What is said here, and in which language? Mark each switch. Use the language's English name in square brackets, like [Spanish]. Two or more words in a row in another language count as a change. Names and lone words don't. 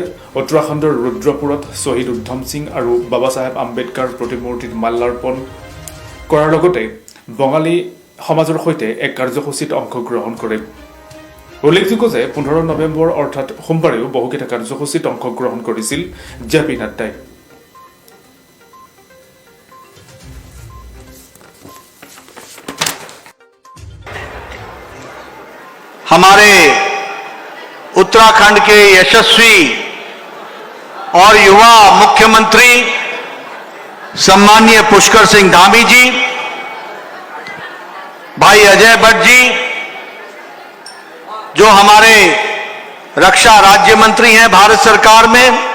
[Assamese] উত্তৰাখণ্ডৰ ৰুদ্ৰপুৰত শ্বহীদ উদ্ধম সিং আৰু বাবা চাহেব আম্বেদকাৰ প্ৰতিমূৰ্তিত মাল্যাৰ্পণ কৰাৰ লগতে বঙালী সমাজৰ সৈতে এক কাৰ্যসূচীত অংশগ্ৰহণ কৰে। উল্লেখযোগ্য যে 15 নৱেম্বৰ অৰ্থাৎ সোমবাৰেও বহুকেইটা কাৰ্যসূচীত অংশগ্ৰহণ কৰিছিল জে.পি. নাড্ডাই। [Hindi] हमारे उत्तराखंड के यशस्वी और युवा मुख्यमंत्री सम्माननीय पुष्कर सिंह धामी जी, भाई अजय भट्ट जी, जो हमारे रक्षा राज्य मंत्री हैं भारत सरकार में,